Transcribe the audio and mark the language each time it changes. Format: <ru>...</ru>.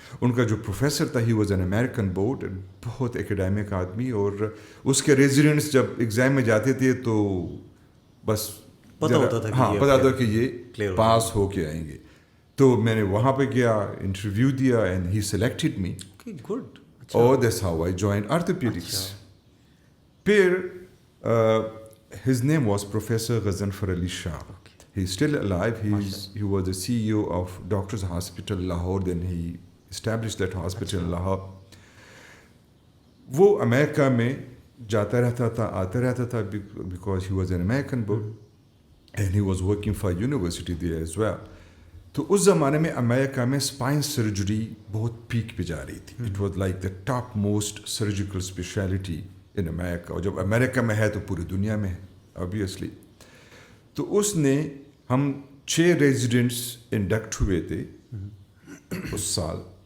<hi>उनका जो प्रोफेसर था</hi> <en>He was an American board.</en> <hi>बहुत एकेडमिक आदमी. और उसके रेजिडेंट्स जब एग्ज़ाम में जाते थे तो बस पता होता था कि हाँ ये पता था कि ये</hi> <en>clear</en> <hi>पास हो के आएंगे. तो मैंने वहाँ पे गया, इंटरव्यू दिया</hi> <en>And he selected me. Okay. Good. Oh, that's how I joined orthopedics. Peer, his name was Professor Ghazanfar Ali Shah. Okay. He's still alive. He was the CEO of Doctors Hospital Lahore. Then he established that hospital in Lahore.</en> <hi>वो America में जाता रहता था,</hi> <en>आता रहता था because he was an American boy and he was working for university there as well.</en> <hi>तो उस ज़माने में अमेरिका में स्पाइन सर्जरी बहुत पीक पे जा रही थी.</hi> <en>It was like the top most surgical specialty in America.</en> <hi>और जब अमेरिका में है तो पूरी दुनिया में है ऑब्वियसली. तो उसने, हम 6 रेजिडेंट्स इंडक्ट हुए थे उस साल.</hi>